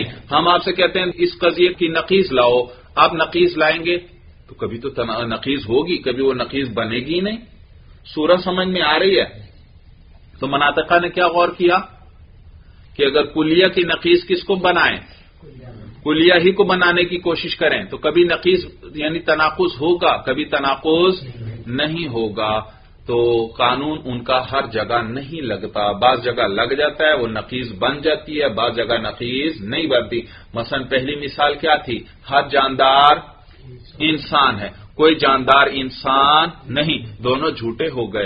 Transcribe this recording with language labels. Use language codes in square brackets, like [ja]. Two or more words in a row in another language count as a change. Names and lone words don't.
[ur] ہم آپ سے کہتے ہیں اس قضیے کی نقیض لاؤ، آپ نقیض لائیں گے تو کبھی تو نقیض ہوگی، کبھی وہ نقیض بنے گی نہیں۔ صورت سمجھ میں آ رہی ہے؟ تو مناطقہ نے کیا غور کیا کہ اگر کلیہ کی نقیض کس کو بنائیں؟ کلیہ ہی کو بنانے کی کوشش کریں تو کبھی نقیض یعنی تناقض ہوگا، کبھی تناقض نہیں ہوگا۔ تو قانون ان کا ہر جگہ نہیں لگتا، بعض جگہ لگ جاتا ہے، وہ نقیض بن جاتی ہے، بعض جگہ نقیض نہیں بنتی۔ مثلا پہلی مثال کیا تھی؟ ہر جاندار انسان ہے، کوئی جاندار انسان نہیں، دونوں جھوٹے ہو گئے۔